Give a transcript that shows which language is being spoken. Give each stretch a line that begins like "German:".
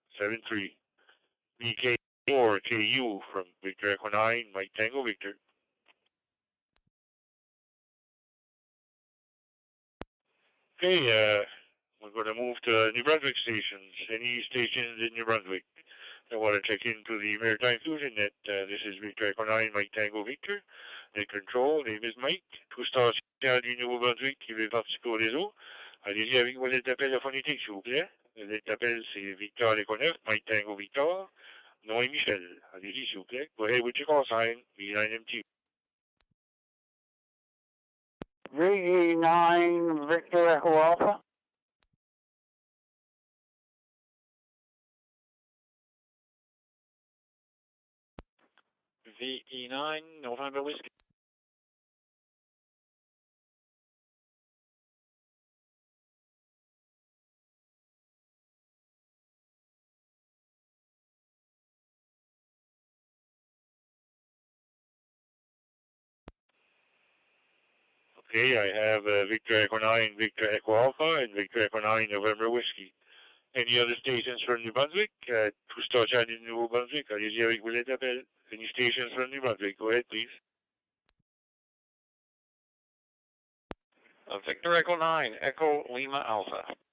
English: 73 VK4 KU from Victor Echo 9, Mike Tango Victor. Okay, we're going to move to New Brunswick stations. Any stations in New Brunswick that want to check into the Maritime Fusion net? This is Victor Echo 9, Mike Tango Victor. Net control, name is Mike.
French: Tout station du Nouveau-Brunswick qui veut participer au réseau. Allez-y avec vos lettres d'appel phonétique, s'il vous plaît. Les lettres d'appel, c'est Victor Echo 9, Mike Tango Victor. Nom est Michel. Allez-y, s'il vous plaît.
English: Go ahead with your call sign, V9MT. VE9 Victor Echo Alpha. VE9 November Whiskey. Okay, I have Victor Echo 9, Victor Echo Alpha, and Victor Echo 9 November Whiskey. Any other stations from New Brunswick? To start chat in New Brunswick,
French: allez-y avec vous les appels.
English: Any stations from New Brunswick? Go ahead, please. Victor Echo 9, Echo Lima Alpha.